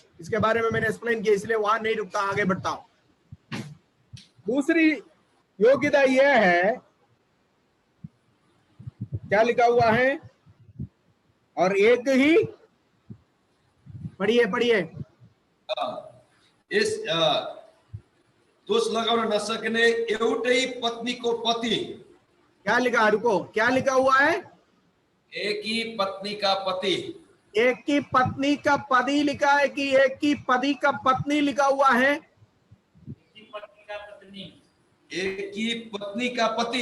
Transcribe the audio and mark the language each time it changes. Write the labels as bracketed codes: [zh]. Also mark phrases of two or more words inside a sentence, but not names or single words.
[hi] इसके बारे में मैंने एक्सप्लेन किया, इसलिए वहां नहीं रुकता, आगे बढ़ता हूं। दूसरी योग्यता यह है, क्या लिखा हुआ है? और एक ही, पढ़िए [ne] यस दोष लगाउन नसक्ने एउटै पत्नीको पति। [hi] क्या लिखा? रुको, क्या लिखा हुआ है? एक ही पत्नी का पति। एक की पत्नी का पति लिखा है कि एक की पति का पत्नी लिखा हुआ है? एक ही पत्नी का पति।